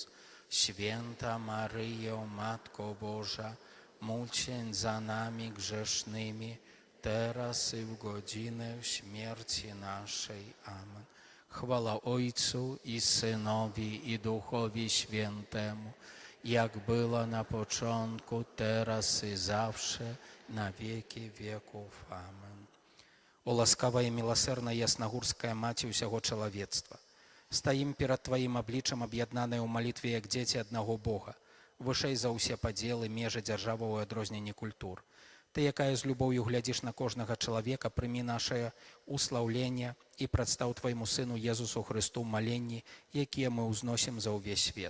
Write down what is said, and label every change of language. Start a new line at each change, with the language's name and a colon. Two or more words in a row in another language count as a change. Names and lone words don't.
Polish: Święta Maryjo, Matko Boża, módl się za nami grzesznymi, teraz i w godzinę śmierci naszej. Amen. Chwała Ojcu i Synowi i Duchowi Świętemu, jak było na początku, teraz i zawsze, na wieki wieków. Amen.
Belarusian: О ласкавая, міласэрная, яснагурская маці ўсяго чалавецтва, стаім перад Тваім абліччам, аб'яднаныя ў малітве, як дзеці аднаго Бога, вышэй за ўсе падзелы, межы дзяржаваў і адрозненні культур. Ты, якая з любоўю глядзіш на кожнага чалавека, прымі нашае услаўленне і прадстаў Твайму Сыну Езусу Хрысту маленні, якія мы ўзносім за ўвесь свет.